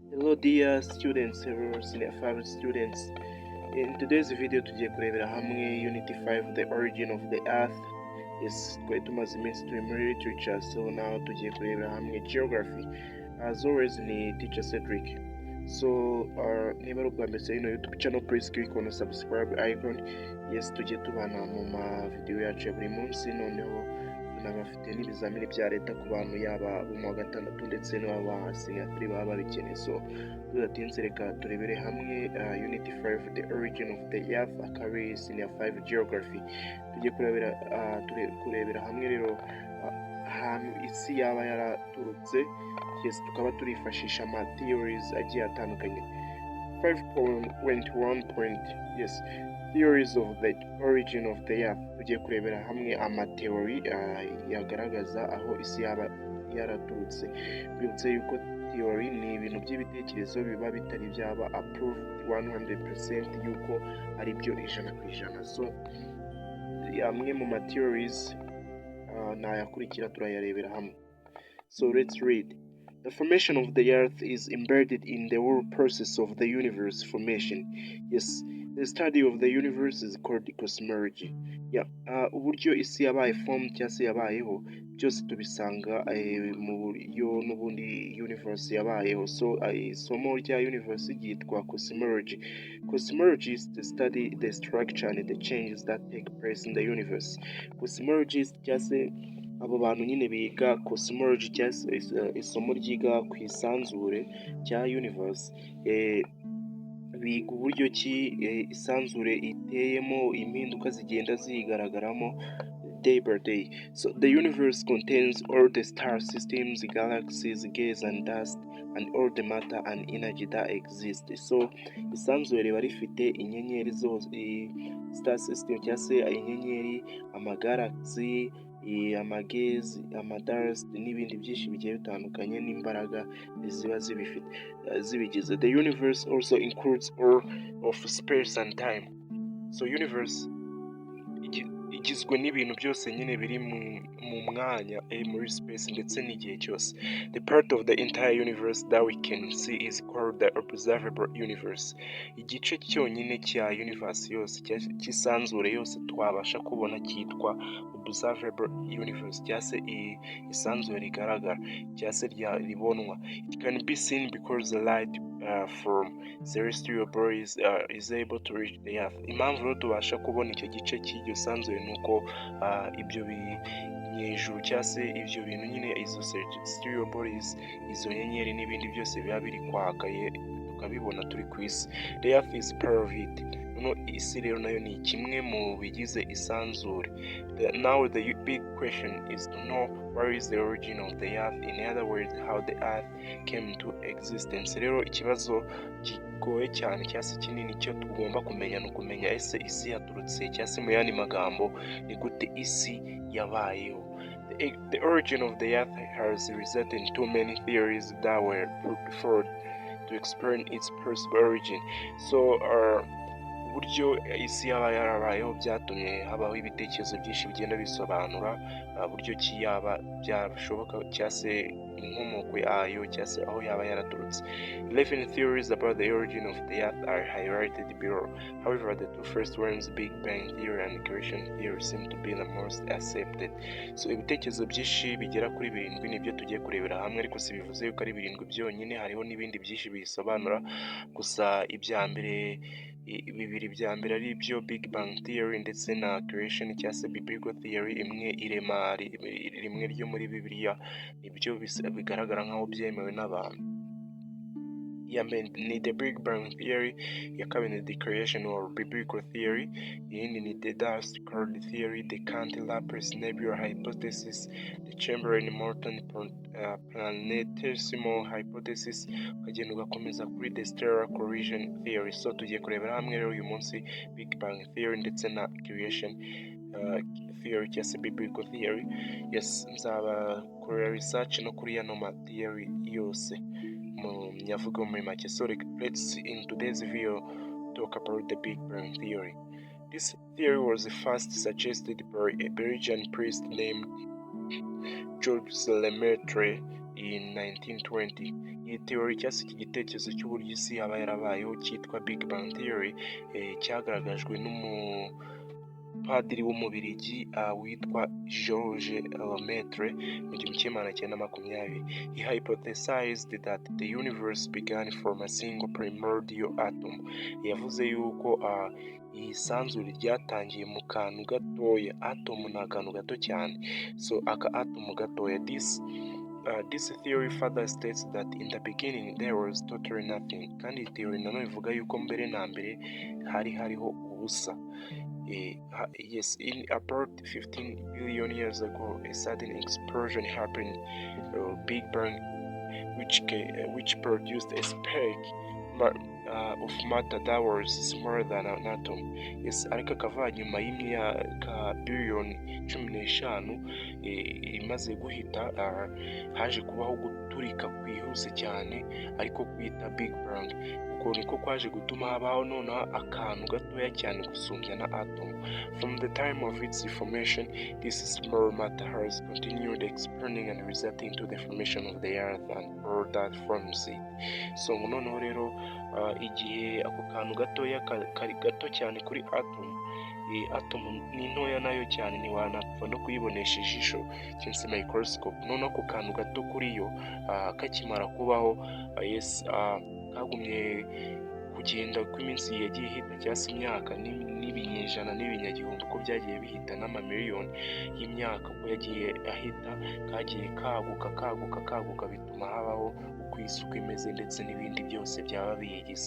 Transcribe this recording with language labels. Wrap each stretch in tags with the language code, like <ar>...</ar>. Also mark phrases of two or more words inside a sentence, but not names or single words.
<en>Hello dear students, hello senior 5 students. In today's video</en> <rw>tugiye kurebera hamwe</rw> <en>Unity 5 the origin of the earth.</en> <rw>Yes, twari tumaze iminsi turi muri literature,</rw> <en>so now</en> <rw>tugiye kurebera hamwe geography. As always ni Teacher Cedric. So niba ari ubwa mbere ino YouTube channel,</rw> <en>please click on the subscribe icon.</en> <rw>Yes, tugiye tubana mu ma video yacu ya buri munsi, noneho tunabafite n'ibizamini bya leta ku bantu yaba mu wa gatandatu ndetse n'aba senior 3 baba babikeneye. So tudatinze reka turebere hamwe</rw> <en>Unity 5 the origin of the earth,</en> <rw>akaba</rw> <en>senior 5 geography.</en> <rw>Tugiye kurebera hamwe rero ahantu isi yaba yaraturutse. Yes, tukaba turifashisha ama theories agiye atandukanye.</rw> <en>5.1 yes, theories of the origin of the earth.</en> <rw>Tugiye kurebera hamwe amateori yagaragaza aho isi yaba yaraturutse. Bibutse yuko theory ni ibintu by'ibitekerezo biba bitari byaba approved 100% yuko ari byo 100%. So amwe mu theories nayakurikira turayarebera hamwe.</rw> <en>So let's read. The formation of the earth is embedded in the whole process of the universe formation. Yes, the study of the universe is called cosmology.</en> <rw>Uburyo isi yabaye formed cyangwa se yabayeho byose tubisanga mu buryo n'ubundi universe yabayeho. So isomo rya universe ryitwa cosmology.</rw> <en>Cosmology is to study the structure and the changes that take place in the universe.</en> <rw>Cosmology cyangwa se abo bantu nyine biga cosmology cyangwa isomo ryiga ku isanzure cya universe, biga uburyo ki isanzure iteyemo impinduka zigenda zigaragaramo</rw> <en>day by day. So the universe contains all the star systems, galaxies, gas and dust, and all the matter and energy that exist.</en> <rw>So isanzure riba rifite inyenyeri zose,</rw> <en>star system</en> <rw>cyangwa se inyenyeri, amagalaxy, amagezi, amadust n'ibindi byinshi bigiye bitandukanye n'imbaraga ziba zibigize.</rw> <en>The universe also includes all of space and time.</en> <rw>So universe igizwe n'ibintu byose nyine biri mu mwanya muri space ndetse n'igihe cyose.</rw> <en>The part of the entire universe that we can see is called the observable universe.</en> <rw>Igice cyonyine cya universe yose cy'isanzure yose twabasha kubona cyitwa</rw> <en>observable universe,</en> <rw>cyangwa se isanzure rigaragara cyangwa se ribonwa.</rw> <en>It can be seen because the light from celestial bodies is able to reach the earth.</en> <rw>Impamvu rero tubasha kubona icyo gice cy'iryo sanzure nuko ibyo binyejuru cyangwa se ibyo bintu nyine izo</rw> <en>celestial bodies,</en> <rw>izo nyenyeri n'ibindi byose biba biri kwaka tukabibona turi ku isi.</rw> <en>The earth is part of it.</en> <rw>Isi rero nayo ni kimwe mu bigize isanzure.</rw> <en>Now the big question is to know where is the origin of the earth, in other words how the earth came to existence.</en> <rw>Rero ikibazo gigoye cyane cyangwa se kinini cyo tugomba kumenya ni ukumenya ese isi yaturutse cyangwa se mu yandi magambo ni gute isi yabayeho.</rw> <en>The origin of the earth has resulted in too many theories that were put forward to explain its possible origin.</en> <rw>So uburyo isi yaba yarabayeho byatumye habaho ibitekerezo byinshi bigenda bisobanura uburyo ki yaba byashoboka cyangwa se inkomoko yayo cyangwa se aho yaba yaraturutse.</rw> <en>11 theories about the origin of the earth are highlighted below. However, the two first ones, Big Bang theory and creation theory, seem to be the most accepted.</en> <rw>So ibitekerezo byinshi bigera kuri 7 nibyo tugiye kurebera hamwe, ariko si bivuze yuko ari 7 byonyine, hariho n'ibindi byinshi bisobanura. Gusa bibiri bya mbere ari byo</rw> <en>Big Bang theory</en> <rw>ndetse na creation cyangwa se</rw> <en>biblical theory,</en> <rw>imwe irema rimwe ryo muri Bibiliya, nibyo bigaragara nk'aho byemewe n'abantu.</rw> <en>Ni the Big Bang theory,</en> <rw>ya kabiri ni</rw> <en>the creation or biblical theory,</en> <rw>iyindi ni</rw> <en>the dust cloud theory, the Cantilever nebula hypothesis, the Chamberlain-Morton planetesimal hypothesis,</en> <rw>ukagenda ugakomeza kuri</rw> <en>the stellar collision theory.</en> <rw>So tugiye kurebera hamwe rero uyu munsi</rw> <en>Big Bang theory</en> <rw>ndetse na</rw> <en>creation theory</en> <rw>cyangwa se</rw> <en>biblical theory.</en> <rw>Yes, nzaba korera research no kuri yano ma theory yose nyavuga muri make.</rw> <en>So let's in today's video talk about the Big Bang theory. This theory was first suggested by a Belgian priest named Georges Lemaitre in 1920.</en> <rw>iyi theory cyangwa se iki gitekerezo cy'uburyo isi yaba yarabayeho cyitwa</rw> <en>Big Bang Theory</en> <rw>cyagaragajwe n'umupadiri w'umubirigi witwa George Lemaitre mu 1920.</rw> <en>He hypothesized that the universe began from a single primordial atom.</en> <rw>Yavuze yuko iyi sanzure ryatangiye mu kantu gatoya. Atom ni akantu gato cyane, so aka atom gatoya.</rw> <en>This theory further states that in the beginning there was totally nothing.</en> <rw>Kandi iyi theory nanone ivuga yuko mbere na mbere hariho ubusa.</rw> <en>Yes, in about 15 billion years ago, a sudden explosion happened, Big Bang, which produced a spark of matter that was smaller than an atom. Yes,</en> <rw>ariko akava nyuma y'imyaka biliyoni 15 imaze guhita haje kubaho guturika kwihuse cyane ariko kwita Big Bang. Uko niko kwaje gutuma habaho noneho akantu gatoya cyane gusumbya na atom.</rw> <en>From the time of its formation, this small matter has continued expanding and resulting to the formation of the earth and all that forms it.</en> <rw>So noneho rero igihe ako kantu gatoya kari gato cyane kuri atom, atom ni ntoya nayo cyane ntiwanapfa no kuyibonesha ijisho cyangwa se microscope. Noneho ako kantu gato kuri yo kakimara kubaho, kagumye kugenda uko iminsi yagiye ihita cyangwa se imyaka n'ibinyejana n'ibinyagihumbi uko byagiye bihita n'amamiliyoni y'imyaka uko yagiye ahita, kagiye kaguka bituma habaho uko isi uko imeze ndetse n'ibindi byose byaba biyigize.</rw>